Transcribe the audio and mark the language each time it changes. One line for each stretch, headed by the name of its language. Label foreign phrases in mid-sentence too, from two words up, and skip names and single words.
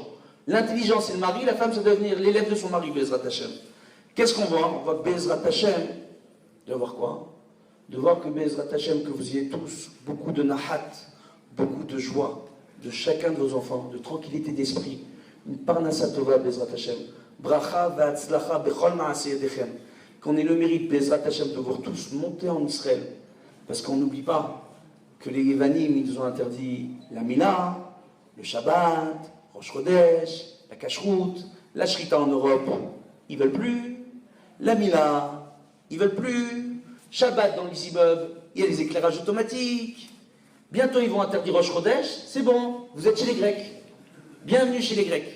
French: L'intelligent, c'est le mari, la femme, ça doit devenir l'élève de son mari,
Hebrew: בעזרת השם.
French: Qu'est-ce qu'on voit? On voit
Hebrew: בעזרת השם,
French: de voir quoi? De voir que
Hebrew: בעזרת השם,
French: que vous ayez tous beaucoup de nahat, beaucoup de joie, de chacun de vos enfants, de tranquillité d'esprit, une parnassa
Hebrew: טובה, בעזרת השם, ברכה והצלחה בכל מעשה ידיכם,
French: qu'on ait le mérite,
Hebrew: בעזרת השם,
French: de voir tous monter en Israël, parce qu'on n'oublie pas que les Yevanim, ils nous ont interdit la Mila, le Shabbat,
Hebrew: ראש חודש,
French: la Kashrut, la Shrita en Europe, ils veulent plus, la Mila, ils veulent plus, Shabbat dans les immeubles, il y a les éclairages automatiques, bientôt ils vont interdire
Hebrew: ראש חודש,
French: c'est bon, vous êtes chez les Grecs, bienvenue chez les Grecs.